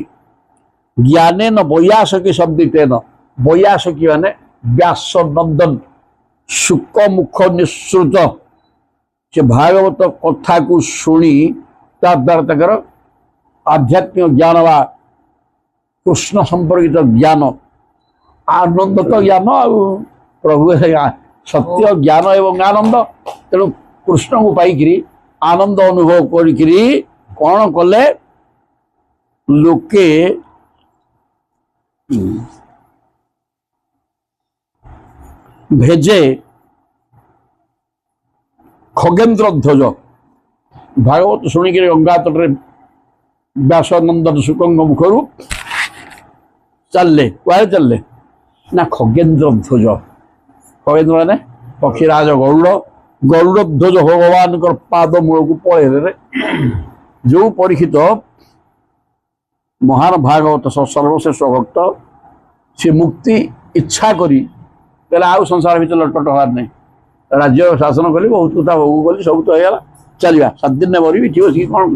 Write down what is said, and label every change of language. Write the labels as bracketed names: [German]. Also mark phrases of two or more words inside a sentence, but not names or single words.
[Sanskrit] ଜ୍ଞାନେନ ବୈୟାସକି ଶବ୍ଦିତେନ, [Odia] ବୈୟାସକି ମାନେ ବ୍ୟାସ ନନ୍ଦନ ଶୁକ ମୁଖ ନିଃସୃତ, ସେ ଭାଗବତ କଥାକୁ ଶୁଣି ତା ଦ୍ୱାରା ତାଙ୍କର ଆଧ୍ୟାତ୍ମିକ ଜ୍ଞାନ ବା କୃଷ୍ଣ ସମ୍ପର୍କିତ ଜ୍ଞାନ, ଆନନ୍ଦ ତ ଜ୍ଞାନ ଆଉ ପ୍ରଭୁ ସତ୍ୟ ଜ୍ଞାନ ଏବଂ ଆନନ୍ଦ। ତେଣୁ କୃଷ୍ଣଙ୍କୁ ପାଇକିରି ଆନନ୍ଦ ଅନୁଭବ କରିକିରି କ'ଣ କଲେ, ଲୋକେ ଭେଜେ ଖଗେନ୍ଦ୍ର ଧ୍ୱଜ, ଭାଗବତ শুଣିକିରି ଗଙ୍ଗା ତଟରେ ବ୍ୟାସନନ୍ଦନ ଶୁକଙ୍କ ମୁଖରୁ ଚାଲିଲେ। କୁଆଡ଼େ ଚାଲିଲେ ନା ଖଗେନ୍ଦ୍ର ଧ୍ୱଜ। ଖଗେନ୍ଦ୍ର ମାନେ ପକ୍ଷୀରାଜ ଗରୁଡ଼, ଗରୁଡ଼ ଧ୍ୱଜ ଭଗବାନଙ୍କର ପାଦ ମୂଳକୁ ପଳେଇଲେ। ଯେଉଁ ପରୀକ୍ଷିତ ମହାନ ଭାଗବତ ସର୍ବଶ୍ରେଷ୍ଠ ଭକ୍ତ, ସେ ମୁକ୍ତି ଇଚ୍ଛା କରି କହିଲେ ଆଉ ସଂସାର ଭିତରେ ଲଟପଟ ହବାର ନାହିଁ, ରାଜ୍ୟ ଶାସନ କଲି, ବହୁତ କଥା ଭୋଗ କଲି, ସବୁ ତ ହେଇଗଲା, ଚାଲିବା, 7 ଦିନରେ ମରିବି, ଠିକ ଅଛି କ'ଣ କାମ।